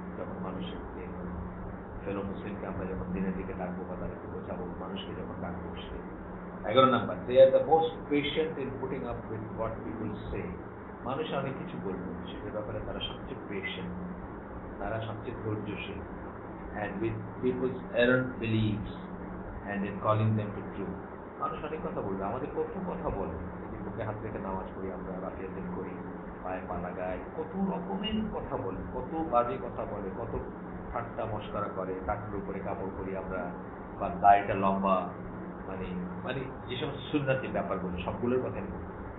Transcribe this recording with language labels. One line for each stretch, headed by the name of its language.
Bangla: যখন মানুষের ফেলো মুসলিমকে আমরা যখন দিনের দিকে ডাকবো বা তাদেরকে বোঝাবো, মানুষকে যখন ডাকবো, 11 number,
English: They are the most patient in putting up with what people say.
Bangla: মানুষ অনেক কিছু বলবো, সেটার ব্যাপারে তারা সবচেয়ে পেশেন্ট, তারা সবচেয়ে ধৈর্যশীল।
English: and with people's errant beliefs and in calling them to truth,
Bangla: মানুষ অনেক কথা বলবে, আমাদের কত কথা বলে, বুকে হাত রেখে নামাজ পড়ি আমরা, রাফিয়াতেন করি, পায়ে পা লাগাই, কত রকমের কথা বলে, কত বাজে কথা বলে, কত ঠাট্টা মস্করা করে, কাঠের উপরে কাপড় করি আমরা, বা দাড়িটা লম্বা, মানে মানে যে সমস্ত সুন্নাতি ব্যাপারগুলো সবগুলোর কথাই বলবো।